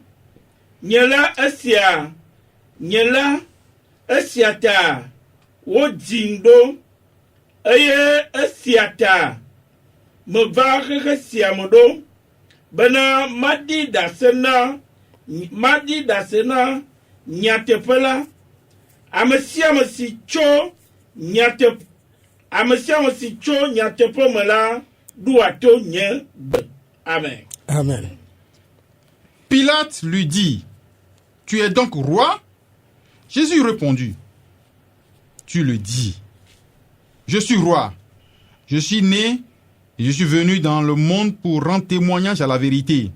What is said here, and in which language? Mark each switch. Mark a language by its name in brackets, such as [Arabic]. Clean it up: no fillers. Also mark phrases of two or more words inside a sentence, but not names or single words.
[Ewe] Nyela esia ta wo dzindo eye esia ta me va xexe sia me ɖo bena madi dase na nyateƒe la ame sia ame si tso nyateƒe me la ɖoa to nye gbe. Amen. Amen. [French] Pilate lui dit: Tu es donc roi? Jésus répondit: Tu le dis. Je suis roi. Je suis né et je suis venu dans le monde pour rendre témoignage à la vérité.